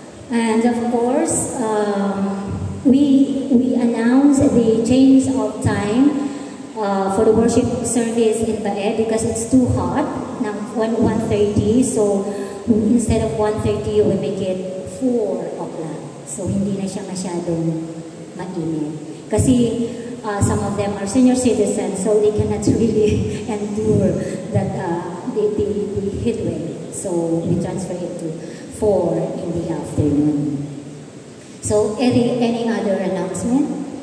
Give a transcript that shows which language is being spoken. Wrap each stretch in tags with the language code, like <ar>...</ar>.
<en>And of course, we announced the change of time for the worship service in Bae because it's too hot, now 1:30, so instead of 1:30, we make it 4 o'clock.</en> <tl>So hindi na siya masyadong mainit.</tl> <en>Kasi some of them are senior citizens, so they cannot really endure that the heat wave. So we transfer it to 4 in the afternoon. So any other announcement?</en>